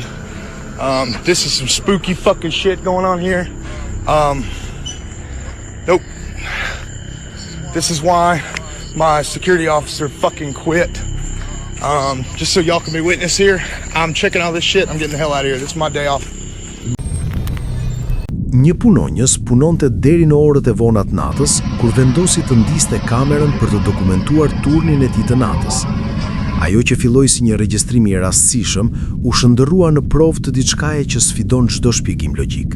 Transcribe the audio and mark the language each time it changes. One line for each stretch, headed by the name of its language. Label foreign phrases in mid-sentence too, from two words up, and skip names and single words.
English: This is some spooky fucking shit going on here. Nope. This is why my security officer fucking quit. Just so y'all can be witness here. I'm checking all this shit. I'm getting the hell out of here. This is my day off.
Albanian: Një punonjës punonte deri në orët e vonat natës, kur vendosi të ndiste kamerën për të dokumentuar turnin e tij të natës. Ajo që filloi si një regjistrim i rastësishëm, u shndërrua në provë të diçkaje që sfidon çdo shpjegim logjik.